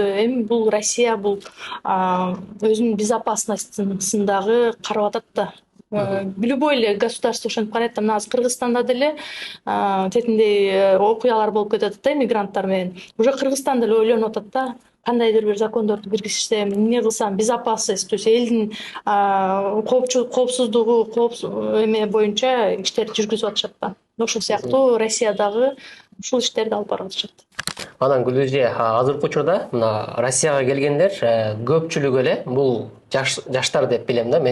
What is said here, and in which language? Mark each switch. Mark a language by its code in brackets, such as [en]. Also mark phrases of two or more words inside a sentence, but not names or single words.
[ky] Эми бул Россия бул өзүнүн безопасностун дагы карап атат да. Любой эле государство ошентип карайт да. Мына азыр Кыргызстанда деле тетиндей окуялар болуп кетип атат да мигранттар менен. Уже Кыргызстан деле ойлонуп атат да. Кандайдыр бир закондорду киргизсем, эмне кылсам, безопасность, то есть элдин коопсуздугу, эме боюнча иштерди жүргүзүп атышат да. Ошол сыяктуу Россиядагы ушул иштерди алып барып атышат. Анан Гүлүз эже, азыркы учурда мына Россияга келгендер көпчүлүгү эле бул жаштар деп билем да.